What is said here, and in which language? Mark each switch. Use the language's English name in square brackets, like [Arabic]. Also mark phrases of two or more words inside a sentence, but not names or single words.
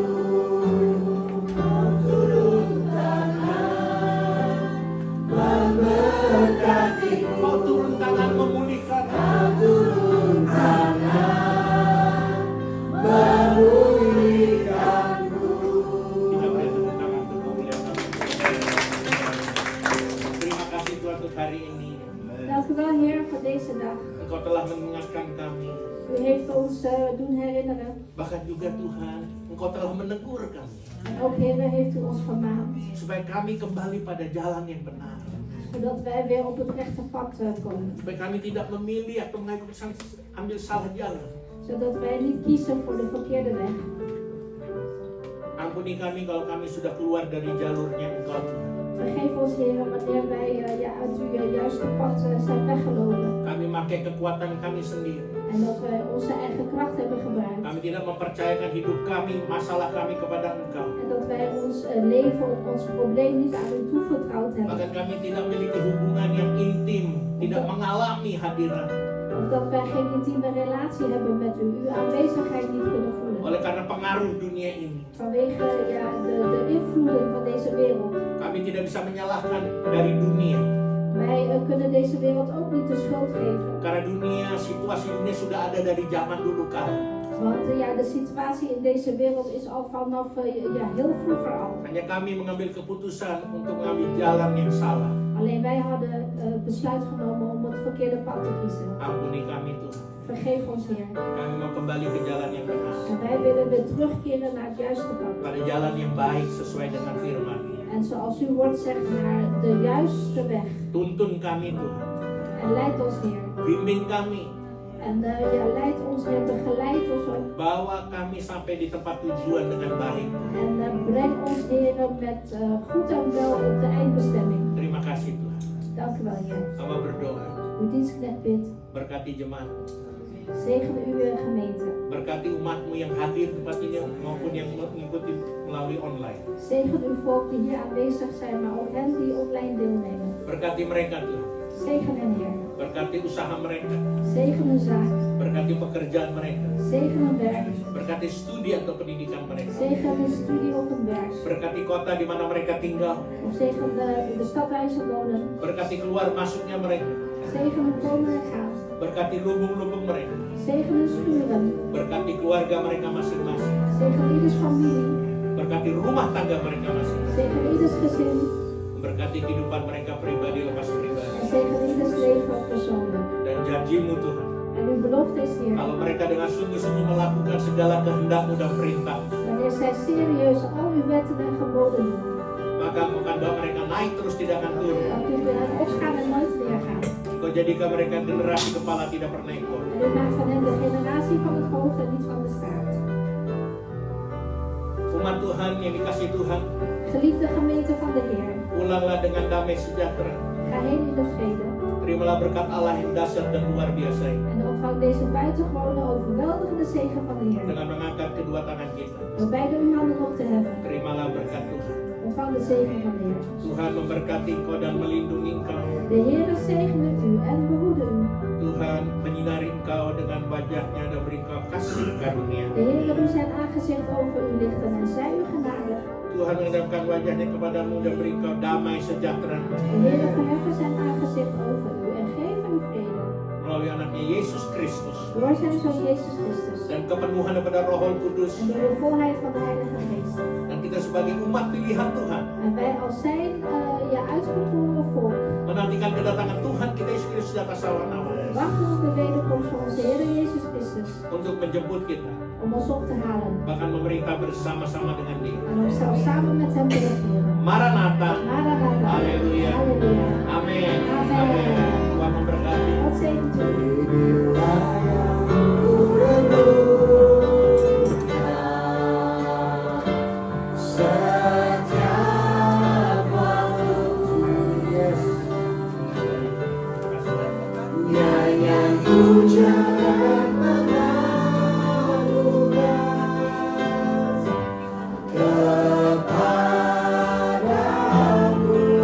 [Indonesian] Kau turun tangan, memberkatiku. Kau turun tangan memulihkan. Kau turun tangan, memulihkanku. Kita beri tepuk tangan untuk kemuliaan Tuhan. Terima kasih Tuhan untuk hari ini. [Dutch] Dank u wel, Heer, voor deze dag. [Indonesian] Engkau telah mengingatkan kami. [Dutch] U heeft ons doen herinneren. [Indonesian] Bahkan juga Tuhan, Engkau telah menegur kami. [Dutch] En ook, Heer, heeft u ons vermaand. [Indonesian] Supaya kami kembali pada jalan yang benar. [Dutch] Zodat wij weer op het rechte pad komen. [Indonesian] Supaya kami tidak memilih atau ambil salah jalan. [Dutch] Zodat wij niet kiezen voor de verkeerde weg. [Indonesian] Ampuni kami kalau kami sudah keluar dari jalurnya Engkau Tuhan. [Dutch] Vergeef ons, Heer, wanneer wij uit uw juiste pad zijn weggelopen. [Indonesian] Kami pakai kekuatan kami sendiri. [Dutch] En dat wij onze eigen kracht hebben gebruikt. [Indonesian] Kami tidak mempercayakan hidup kami, masalah kami kepada Engkau. [Dutch] En dat wij ons leven of ons probleem niet aan u toevertrouwd hebben. [Indonesian] Bahkan kami tidak memiliki hubungan yang intim, tidak mengalami hadirat. [Dutch] Of dat wij geen intieme relatie hebben met u. Uw aanwezigheid niet kunnen voelen. [Indonesian] Oleh karena pengaruh dunia ini, [Dutch] Vanwege de invloeden van deze wereld. [Indonesian] Kami tidak bisa menyalahkan dari dunia. [Dutch] Wij kunnen deze wereld ook niet de schuld geven. [Indonesian] Karena dunia, situasi dunia sudah ada dari zaman dulu kala. [Dutch] Want ja, de situatie in deze wereld is al vanaf heel vroeger al. [Indonesian] Hanya kami mengambil keputusan untuk mengambil jalan yang salah. [Dutch] Alleen wij hadden besluit genomen om het verkeerde pad te kiezen. [Indonesian] Ampuni kami Tuhan. [Dutch] Vergeef ons Heer. [Indonesian] Kami mau kembali ke jalan yang benar. [Dutch] En wij willen weer terugkeren naar het juiste pad. [Indonesian] Pada jalan yang baik sesuai dengan firman. [Dutch] En zoals uw woord zegt, naar de juiste weg. [Indonesian] Tuntun kami Tuhan. [Dutch] En leid ons Heer. [Indonesian] Bimbing kami. [Dutch] En leid ons Heer, begeleid ons ook. [Indonesian] Bawa kami sampai di tempat tujuan dengan baik. [Dutch] En breng ons Heer met goed en wel op de eindbestemming. [Indonesian] Terima kasih Tuhan. [Dutch] Dank u wel Heer. [Indonesian] Hamba berdoa. [Dutch] Uw dienstknecht bidt. [Indonesian] Berkati jemaat. [Dutch] Zegen uw gemeente. [Indonesian] Berkati umatmu yang hadir tempat ini maupun yang mengikuti melalui online. [Dutch] Zegen uw volk die hier aanwezig zijn, maar ook hen die online deelnemen. [Indonesian] Berkati mereka Tuhan. [Dutch] Zegen hen Heer. [Indonesian] Berkati usaha mereka. [Dutch] Zegen hun zaak. [Indonesian] Berkati pekerjaan mereka. [Dutch] Zegen hun werk. [Indonesian] Berkati studi atau pendidikan mereka. [Dutch] Zegen hun studie of hun werk. [Indonesian] Berkati kota di mana mereka tinggal. [Dutch] Of zegen de stad waar ze wonen. [Indonesian] Berkati keluar masuknya mereka. [Dutch] Zegen hun komen en gaan. [Indonesian] Berkati lubung-lubung mereka. [Dutch] Zegen hun schuren. [Indonesian] Berkati keluarga mereka masing-masing. [Dutch] Zegen ieders familie. [Indonesian] Berkati rumah tangga mereka masing-masing. [Dutch] Zegen ieders gezin. [Indonesian] Berkati kehidupan mereka pribadi lepas pribadi. [Dutch] En zegen ieders leven persoonlijk. [Indonesian] Dan janjimu Tuhan. [Dutch] En uw belofte is Heer. [Indonesian] Kalau mereka dengan sungguh-sungguh melakukan segala kehendakmu dan perintah, [Dutch] Wanneer zij serieus al uw wetten en geboden doen. [Indonesian] maka bukan bahwa mereka naik terus tidak akan turun. [Dutch] Dan kunt u hen opgaan en nooit neergaan. [Indonesian] Kau jadikan mereka generasi kepala tidak pernah ikut. [Dutch] En u maakt van hen de generatie van het hoofd en niet van de staart. [Indonesian] Umat Tuhan yang dikasih Tuhan, [Dutch] Geliefde gemeente van de Heer. [Indonesian] pulanglah dengan damai sejahtera. [Dutch] Ga heen in de vrede. [Indonesian] Terimalah berkat Allah yang dahsyat dan luar biasa ini. [Dutch] En ontvang deze buitengewone overweldigende zegen van de Heer. [Indonesian] Dengan mengangkat kedua tangan kita, [Dutch] Door beide uw handen op te heffen. [Indonesian] terimalah berkat Tuhan. [Dutch] Ontvang de zegen van de Heer. [Indonesian] Tuhan memberkati engkau dan melindungi engkau. [Dutch] De Heer zegene u en behoede u. [Indonesian] Tuhan menyinari engkau dengan wajahnya dan beri engkau kasih karunia. [Dutch] De Heer u zijn aangezicht over u lichten en zij u genadig. [Indonesian] Tuhan menghadapkan wajahnya kepadamu dan beri engkau damai sejahtera. [Dutch] De Heer verheffen zijn aangezicht over u en geven u vrede. [Indonesian] Melalui anaknya Yesus Kristus. [Dutch] Door zijn Zoon Jezus Christus. [Indonesian] Dan kepenuhan daripada Roh Kudus. [Dutch] En door de volheid van de Heilige Geest. [Indonesian] Dan kita sebagai umat pilihan Tuhan. [Dutch] En wij als zijn uitverkoren volk. [Indonesian] Menantikan kedatangan Tuhan kita Yesus Kristus di atas awan-awan. [Dutch] Wachten op de wederkomst van onze Heer Jezus Christus. [Indonesian] Untuk menjemput kita. [Dutch] Om ons op te halen. [Indonesian] Bahkan memerintah bersama-sama dengan Dia. [Dutch] En om zelfs samen met hem te regeren. [Indonesian] Maranatha. [Dutch] Maranatha. [Indonesian] Haleluya. [Dutch] Halleluja. [Indonesian] Amin. [Dutch] Amin. [Indonesian] Tuhan memberkati. [Dutch] God zegent u. [Indonesian] Inilah yang kurenungkan setiap waktu. Yes. Nyanyian pujian mengalukan kepadamu.